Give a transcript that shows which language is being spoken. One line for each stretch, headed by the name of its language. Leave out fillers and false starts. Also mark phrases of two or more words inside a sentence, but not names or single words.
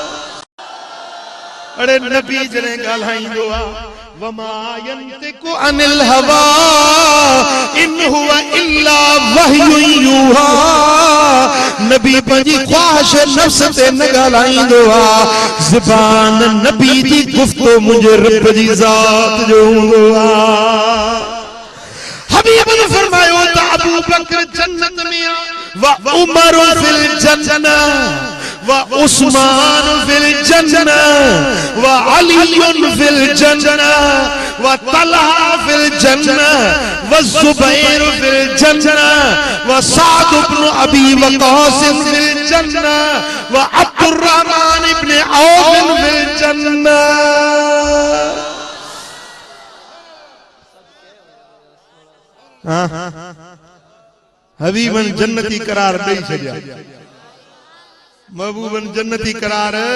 Sindhi: अरे नबी जने ॻाल्हाईंदो आ
Arabic: وما ينطق عن الهوى إن هو إلا وحي يوحى.
Sindhi: नबी पंहिंजी ख्वाहिश नफ्स ते न ॻाल्हाईंदो आ, ज़बान नबी जी गुफ्तो मुंहिंजे रब जी ज़ात जो हूंदो आ। हबीब ने फरमायो त अबू बकर जन्नत में आ,
Arabic: وعمر في الجنة وعثمان في الجنة وعلي في الجنة وطلحة في الجنة والزبير في الجنة وسعد بن أبي وقاص في الجنة وعبد الرحمن بن عوف في الجنة.
Sindhi: हबीबन जन्नती करार ॾेई छॾिया, महबूबन जन्नती करार।